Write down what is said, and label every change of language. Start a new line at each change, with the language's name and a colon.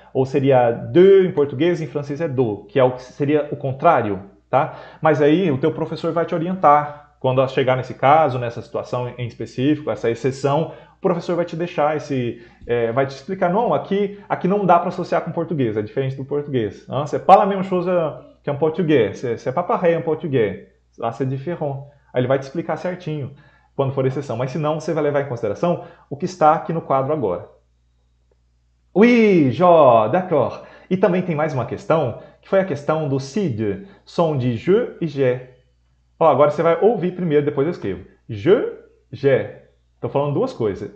Portuguese: Ou seria de em português, em francês é do, que seria o contrário, tá? Mas aí o teu professor vai te orientar. Quando chegar nesse caso, nessa situação em específico, essa exceção, o professor vai te deixar vai te explicar, não, aqui não dá para associar com português, é diferente do português.
French: C'est pas la même chose qu'un portugais, c'est pas pareil en portugais. Lá c'est différent.
Portuguese: Aí ele vai te explicar certinho quando for exceção. Mas se não, você vai levar em consideração o que está aqui no quadro agora.
French: Oui, d'accord.
Portuguese: E também tem mais uma questão, que foi a questão do SID, som de je e j'ai. Agora você vai ouvir primeiro, depois eu escrevo. Je, j'ai. Estou falando duas coisas.